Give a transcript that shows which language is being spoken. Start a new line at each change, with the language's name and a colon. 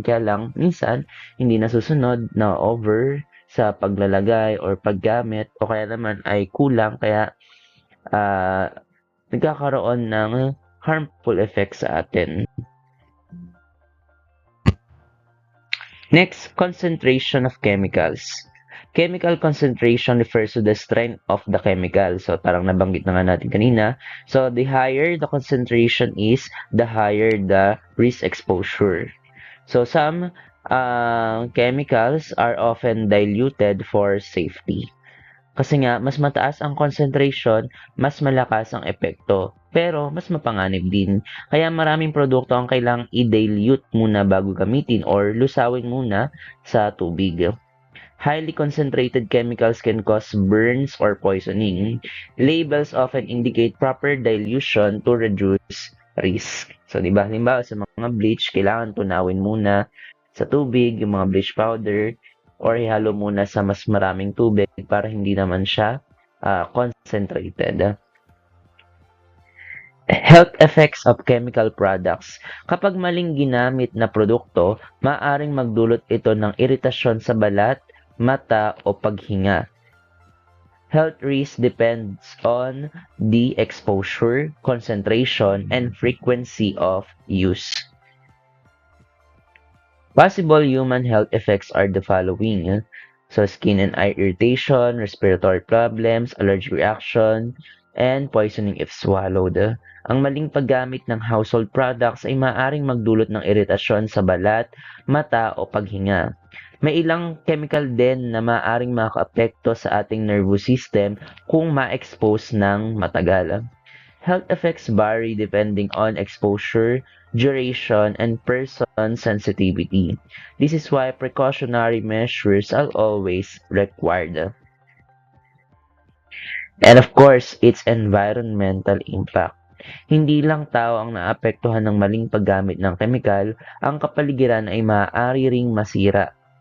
Filipino: Kaya lang, minsan, hindi nasusunod na over sa paglalagay or paggamit o kaya naman ay kulang kaya nagkakaroon ng harmful effects sa atin.
English: Next, concentration of chemicals. Chemical concentration refers to the strength of the chemical.
Filipino: So, parang nabanggit na nga natin kanina.
English: So, the higher the concentration is, the higher the risk exposure. So, some chemicals are often diluted for safety.
Filipino: Kasi nga, mas mataas ang concentration, mas malakas ang epekto. Pero, mas mapanganib din. Kaya maraming produkto ang kailangang i-dilute muna bago gamitin or lusawin muna sa tubig.
English: Highly concentrated chemicals can cause burns or poisoning. Labels often indicate proper dilution to reduce risk.
Filipino: So, di ba? Halimbawa, sa mga bleach, kailangan tunawin muna sa tubig, yung mga bleach powder, or ihalo muna sa mas maraming tubig para hindi naman siya concentrated.
English: Health effects of chemical products.
Filipino: Kapag maling ginamit na produkto, maaaring magdulot ito ng iritasyon sa balat, mata o paghinga.
English: Health risk depends on the exposure, concentration, and frequency of use. Possible human health effects are the following. So, skin and eye irritation, respiratory problems, allergic reaction, and poisoning if swallowed.
Filipino: Ang maling paggamit ng household products ay maaaring magdulot ng iritasyon sa balat, mata o paghinga. May ilang chemical din na maaaring makaapekto sa ating nervous system kung ma-expose ng matagal.
English: Health effects vary depending on exposure, duration, and person sensitivity. This is why precautionary measures are always required. And of course, its environmental impact.
Filipino: Hindi lang tao ang naapektuhan ng maling paggamit ng kemikal, ang kapaligiran ay maaari ring masira.